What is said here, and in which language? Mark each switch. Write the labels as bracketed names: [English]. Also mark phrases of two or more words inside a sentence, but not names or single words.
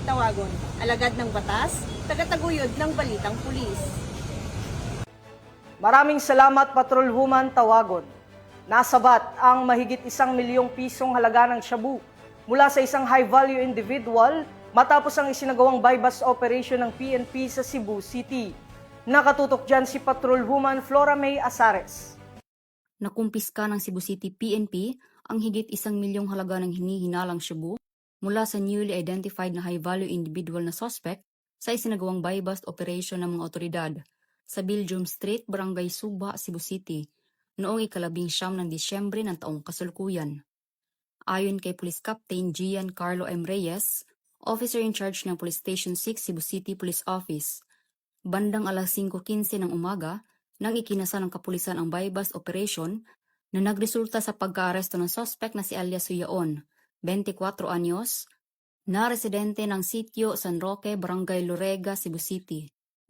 [Filipino] Tawagon, alagad ng batas, tagataguyod ng Balitang Pulis. Maraming salamat, Patrolwoman Tawagon. Nasabat ang mahigit 1 milyong pisong halaga ng shabu mula sa isang [English] high-value individual [Filipino] matapos ang isinagawang [English] buy-bust operation [Filipino] ng PNP sa Cebu City. Nakatutok dyan si Patrolwoman Flora May Asares. Nakumpiska ng Cebu City PNP ang higit 1 milyong halaga ng hinihinalang shabu mula sa [English] newly identified [Filipino] na [English] high-value individual [Filipino] na suspect sa isinagawang [English] buy-bust operation [Filipino] ng mga otoridad sa Belgium Street, Barangay Suba, Cebu City, noong 19 ng Disyembre ng taong kasalukuyan. Ayon kay Police Captain Gian Carlo M. Reyes, [English] Officer in Charge [Filipino] ng Police Station 6 Cebu City Police Office, bandang alas 5:15 ng umaga nang ikinasa ng kapulisan ang [English] buy-bust operation [Filipino] na nagresulta sa pagkaaresto ng suspect na si alias Suyaon, 24 anyos, na residente ng sitio San Roque, Barangay Lorega, Cebu City.